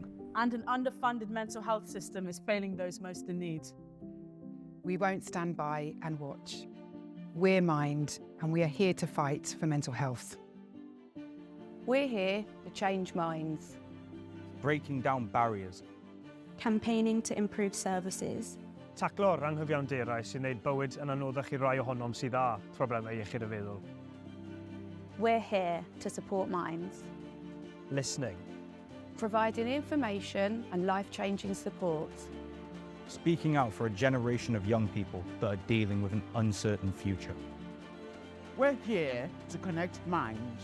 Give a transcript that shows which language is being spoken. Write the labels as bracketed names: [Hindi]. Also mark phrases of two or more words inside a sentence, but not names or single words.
[English] And an underfunded mental health system is failing those most in need. We won't stand by and watch. We're Mind, and we are here to fight for mental health. We're here to change minds. Breaking down barriers. Campaigning to improve services. [Welsh] Taclo'r anghyfiawnder sy'n gwneud bywyd yn anoddach i rai ohonom sydd â problemau iechyd y feddwl. [English] We're here to support minds. Listening. Providing information and life-changing support. Speaking out for a generation of young people that are dealing with an uncertain future. We're here to connect minds.